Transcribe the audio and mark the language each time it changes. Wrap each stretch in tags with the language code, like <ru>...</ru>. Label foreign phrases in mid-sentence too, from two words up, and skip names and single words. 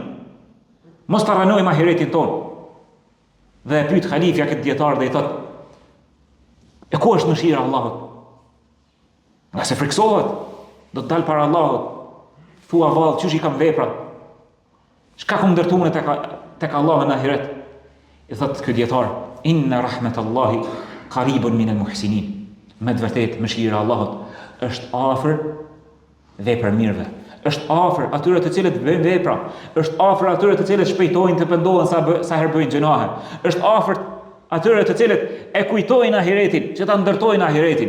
<sq>Mos të ranojmë ahiretin tonë. Dhe e pyet halifja këtë dietar dhe i thot: "E ku është mëshira e Allahut?" Nga se friksohet, do të dalë para Allahut. Thua vallë, çush i kam veprat? Çka kam ndërtuar tek Allahu në ahiret? I thot ky dietar:</sq> <ar>"إن رحمت الله قريب من المحسنين."</ar> <sq>Me të vërtetë mëshira e Allahut është afër vepër mirëve. Është afër atyre të cilët bëjnë vepra, është afër atyre të cilët shpejtojnë të pendohen sa herë bëjnë gjunahe, është afër atyre të cilët e kujtojnë ahiretin, që ta ndërtojnë ahiretin.</sq>